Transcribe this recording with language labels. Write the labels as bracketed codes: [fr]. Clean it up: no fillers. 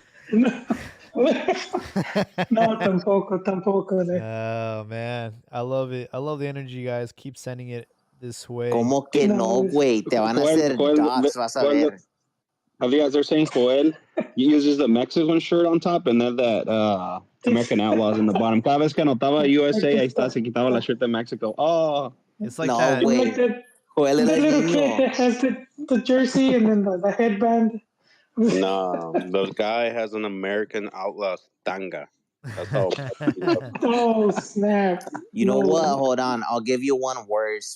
[es] No, tampoco. [en] Oh man, I love it. I love the energy, guys. Keep sending it this way. [es] Como que no, güey? Te van a hacer dots, vas a ver. [en] They're saying Joel uses the Mexican shirt on top and then that American Outlaws in the bottom. [es] Cada vez que anotaba USA, ahí está, se quitaba la shirt de Mexico. [en] Oh. It's like that. Like that little kid that has the jersey and then the headband. No, the guy has an American Outlaws tanga. That's all. Oh, snap. You know what? Hold on. I'll give you one worse.